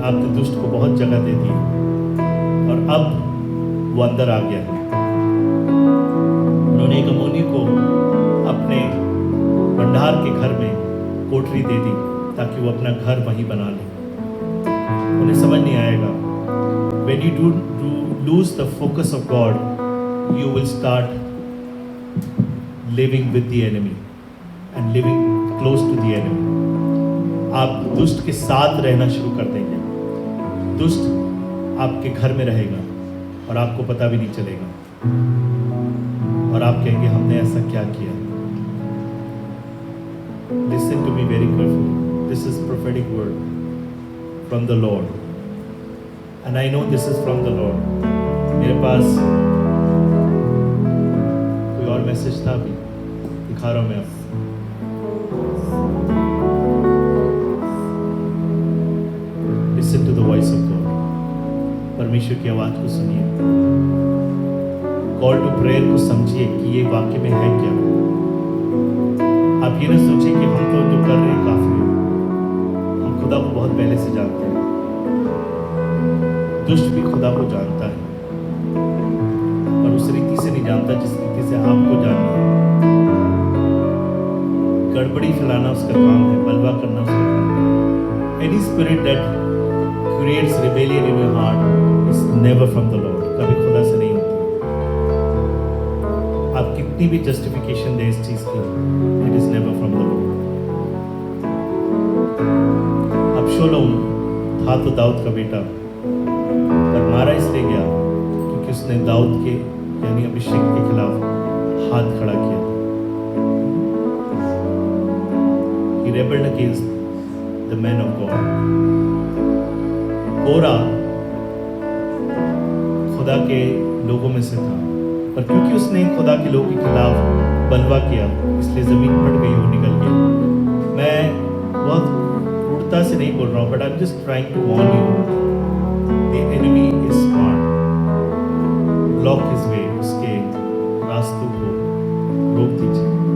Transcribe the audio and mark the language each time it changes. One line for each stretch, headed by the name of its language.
Hindi: आपने दुष्ट को बहुत जगह दे दी और अब वो अंदर आ गया है। उन्होंने एक अमोनी को अपने भंडार के घर में कोठरी दे दी ताकि वो अपना घर वहीं बना ले। उन्हें समझ नहीं आएगा।
English: When you do lose the focus of God, you will start living with the enemy and living close to the enemy।
Hindi: आप दुष्ट के साथ रहना शुरू कर देंगे। दुष्ट आपके घर में रहेगा और आपको पता भी नहीं चलेगा और आप कहेंगे हमने ऐसा क्या किया।
English: Listen to me very carefully। This is prophetic word from the Lord and I know this is from the Lord।
Hindi: मेरे पास कोई और मैसेज था, भी दिखा रहा हूं मैं आपको।
English: Listen to the voice of God।
Hindi: परमेश्वर की आवाज को सुनिए। कॉल टू प्रेयर को समझिए कि ये वाकई में है क्या। आप ये ना सोचें कि हम तो जो कर रहे हैं काफी है। हम खुदा को बहुत पहले से जानते हैं। दुष्ट भी खुदा को जानता है और उस रीति से नहीं जानता जिस रीति से आपको जानना है। गड़बड़ी फैलाना उसका काम है, बलवा करना उसका काम है।
English: Any spirit that creates rebellion in your heart is never from the Lord।
Hindi: कभी खुदा से नहीं होती। आपकी कितनी भी जस्टिफिकेशन दे इस चीज की,
English: It is never from the Lord.
Hindi: अबशालोम था तो दाऊद का बेटा, पर मारा इसलिए गया क्योंकि उसने दाऊद के यानी अभिषेक के खिलाफ हाथ खड़ा किया।
English: He rebelled against the men of God.
Hindi: कोरा खुदा के लोगों में से था, पर क्योंकि उसने खुदा के लोगों के खिलाफ बलवा किया, इसलिए जमीन फट गई, वो निकल गया। मैं बहुत क्रूरता से नहीं बोल रहा हूँ,
English: but I am just trying to warn you, the enemy is smart, block his way,
Hindi: उसके रास्तों को रोक दीजिए।